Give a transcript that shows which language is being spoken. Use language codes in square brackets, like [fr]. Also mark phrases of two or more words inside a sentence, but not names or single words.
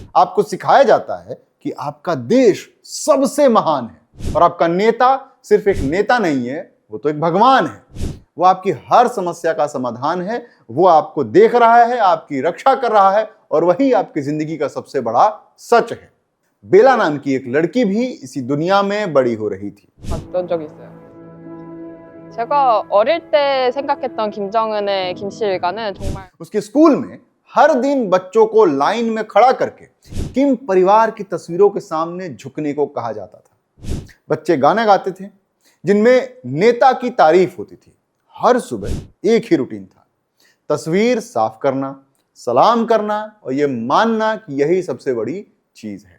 [hi] आपको सिखाया जाता है कि आपका देश सबसे महान है और आपका नेता सिर्फ एक नेता नहीं है, वो तो एक भगवान है। वो आपकी हर समस्या का समाधान है, वो आपको देख रहा है, आपकी रक्षा कर रहा है, और वही आपकी जिंदगी का सबसे बड़ा सच है। बेला नाम की एक लड़की भी इसी दुनिया में बड़ी हो रही थी। [ko] 봤던 적 있어요. 제가 어릴 때 생각했던 김정은의 김씨일가는 정말 [hi] उसके स्कूल में हर दिन बच्चों को लाइन में खड़ा करके किम परिवार की तस्वीरों के सामने झुकने को कहा जाता था। बच्चे गाने गाते थे जिनमें नेता की तारीफ होती थी। हर सुबह एक ही रूटीन था, तस्वीर साफ करना, सलाम करना और ये मानना कि यही सबसे बड़ी चीज है।